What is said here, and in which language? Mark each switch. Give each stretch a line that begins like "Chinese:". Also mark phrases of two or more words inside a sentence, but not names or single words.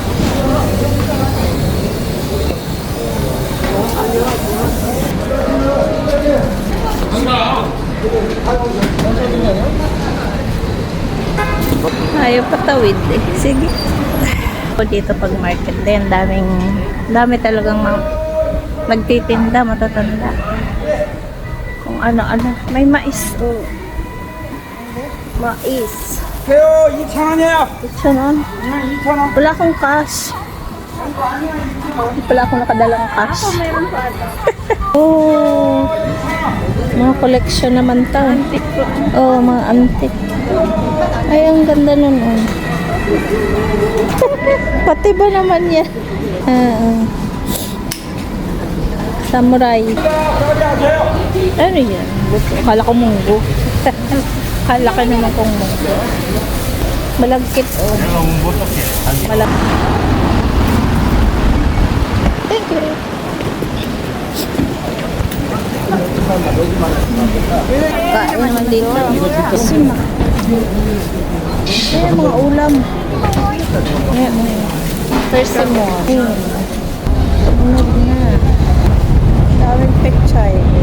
Filipino: Ayaw patawid eh. Sige. Dito pag market din, dami talagang nagtitinda, matatanda. Kung ano-ano. May mais. Oh. Mais.
Korean: 새우 2,000원이에요. 2,000원. 2,000원.
Filipino: Wala akong cash. Wala akong nakadalang cash. Oh. Mga collection naman to. Oh, mga antique. Ay, ang ganda nun. Oh. Pati ba naman yan? Samurai. Ano yan? Kala ko munggo. Kala ka naman kong munggo. Malagkit. Oh. Malagkit.
English: Thank you.
Filipino: Kain naman dito. Sima. Ayan, mga ulam. Ayan. Thirsty mo. Tunog na. Daming pechay.